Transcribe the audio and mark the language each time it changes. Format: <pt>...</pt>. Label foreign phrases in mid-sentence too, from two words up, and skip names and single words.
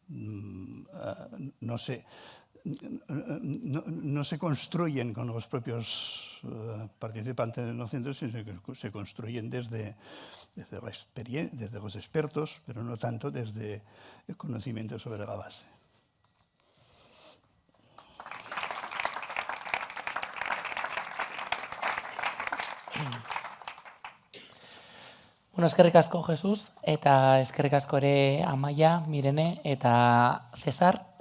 <es>no se construyen con los propios participantes en los centros, sino que se construyen desde la experiencia, desde los expertos, pero no tanto desde el conocimiento sobre la base.</es> <eu>Bueno, eskerrik asko, Jesus, eta eskerrik asko ere Amaia, Mirene eta Cesar.</eu>